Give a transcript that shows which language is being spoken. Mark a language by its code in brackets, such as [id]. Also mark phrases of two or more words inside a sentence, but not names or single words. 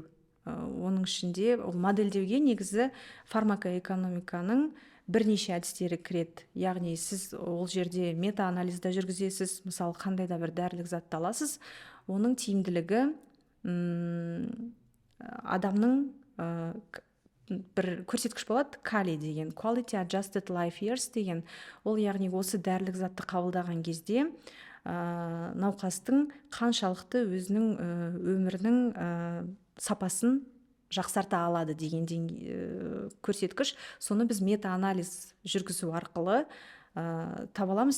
[kk] Оның ішінде ол модельдеуге негізі фармакоэкономиканың бірнеше әдістері кіреді. Яғни сіз ол жерде мета-анализді жүргізесіз, мысалы қандай да бір дәрілік затты аласыз, оның тиімділігі адамның бір көрсеткіш болады, кали деген, [en] quality adjusted life years деген. [kk] Ол яғни осы дәрілік затты қабылдаған кезде науқастың қаншалықты өзінің өмірінің сапасын жақсарта алады деген көрсеткіш. Соны біз мета-анализ жүргізу арқылы таба аламыз.